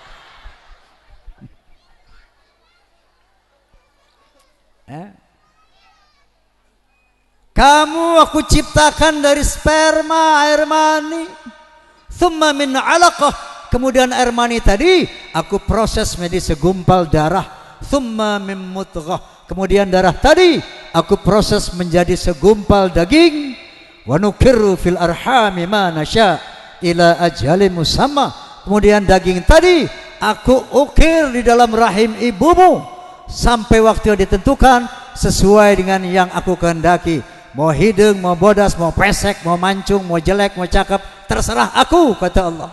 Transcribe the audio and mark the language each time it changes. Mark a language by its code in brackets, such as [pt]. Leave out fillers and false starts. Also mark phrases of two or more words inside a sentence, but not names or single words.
[id] Kamu aku ciptakan dari sperma, air mani. [ar] ثم من علقة. [id] Kemudian air mani tadi aku proses menjadi segumpal darah. [ar] ثم من مضغة. [id] Kemudian darah tadi aku proses menjadi segumpal daging. [ar] ونقر في الأرحام ما نشاء إلى أجل مسمى. [id] Kemudian daging tadi aku ukir di dalam rahim ibumu sampai waktu yang ditentukan sesuai dengan yang aku kehendaki. Mau hidung, mau bodas, mau pesek, mau mancung, mau jelek, mau cakep, terserah aku, kata Allah.